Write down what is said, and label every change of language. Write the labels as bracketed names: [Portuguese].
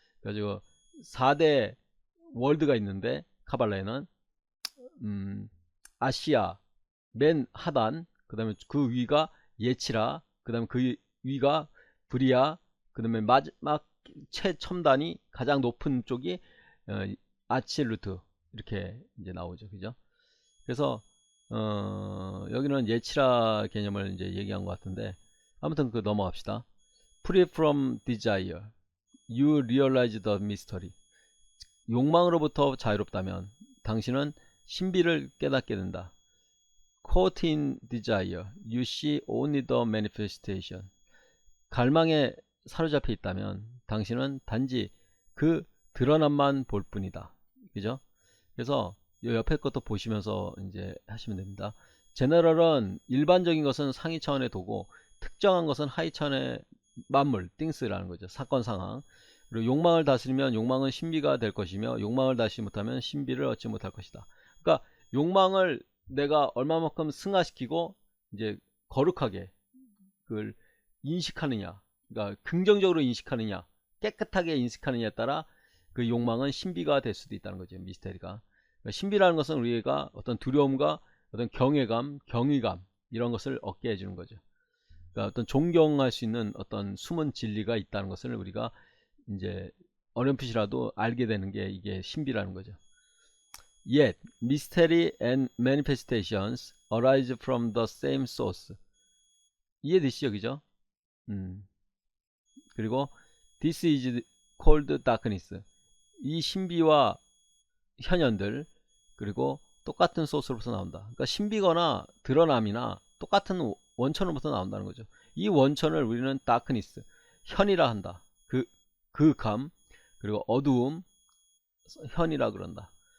[Korean] 그래가지고 4대 월드가 있는데 카발라에는 아시아 맨 하단, 그 다음에 그 위가 예치라, 그 다음에 그 위가 브리아, 그 다음에 마지막 최첨단이 가장 높은 쪽이 아칠루트, 이렇게 이제 나오죠. 그죠? 그래서 여기는 예치라 개념을 이제 얘기한 것 같은데, 아무튼 그 넘어갑시다. [English] Free from desire, you realize the mystery. [Korean] 욕망으로부터 자유롭다면 당신은 신비를 깨닫게 된다. [English] Caught in desire, you see only the manifestation. [Korean] 갈망에 사로잡혀 있다면 당신은 단지 그 드러남만 볼 뿐이다. 그죠? 그래서 이 옆에 것도 보시면서 이제 하시면 됩니다. 제너럴은 일반적인 것은 상위 차원의 도고, 특정한 것은 하위 차원의 만물, things라는 거죠. 사건 상황. 그리고 욕망을 다스리면 욕망은 신비가 될 것이며, 욕망을 다스리지 못하면 신비를 얻지 못할 것이다. 그러니까 욕망을 내가 얼마만큼 승화시키고 이제 거룩하게 그걸 인식하느냐, 그러니까 긍정적으로 인식하느냐, 깨끗하게 인식하느냐에 따라 그 욕망은 신비가 될 수도 있다는 거죠. 미스테리가. 그러니까 신비라는 것은 우리가 어떤 두려움과 어떤 경외감, 경의감, 이런 것을 얻게 해주는 거죠. 그러니까 어떤 존경할 수 있는 어떤 숨은 진리가 있다는 것을 우리가 이제 어렴풋이라도 알게 되는 게 이게 신비라는 거죠. [English] Yet, mystery and manifestations arise from the same source. [Korean] 이해되시죠? 그죠? 그리고 [English] this is called darkness. [Korean] 이 신비와 현현들, 그리고 똑같은 소스로부터 나온다. 그러니까 신비거나 드러남이나 똑같은 원천으로부터 나온다는 거죠. 이 원천을 우리는 darkness, 현이라 한다. 감, 그리고 어두움, 현이라 그런다.